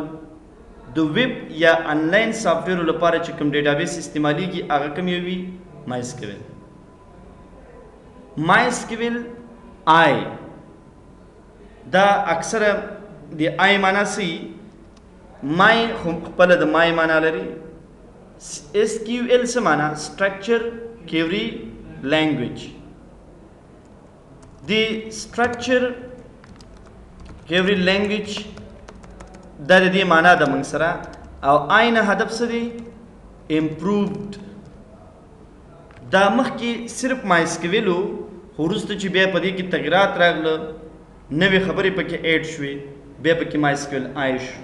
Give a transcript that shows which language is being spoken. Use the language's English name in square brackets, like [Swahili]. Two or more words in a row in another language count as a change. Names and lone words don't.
[Pashto] د ویب یا انلاین سافټویر لپاره چې کوم ډیټابیس استعمالیږي هغه کوم یو وي؟ MySQL. MySQL آی دا اکثره د آی معنا سي مای خپل د مای معنا لري. SQL څه معنا؟ [English] Structure Query Language. [Pashto] د [English] Structure Query Language [Pashto] دا د دې معنا د موږ سره او آی نه هدف څه دی؟ Improved. دا مخکې صرف MySQL و خو وروسته چې بیا په دې کې تغیرات راغله نوې خبرې پکې ایډ شوې بیا پکې MySQL آی شو.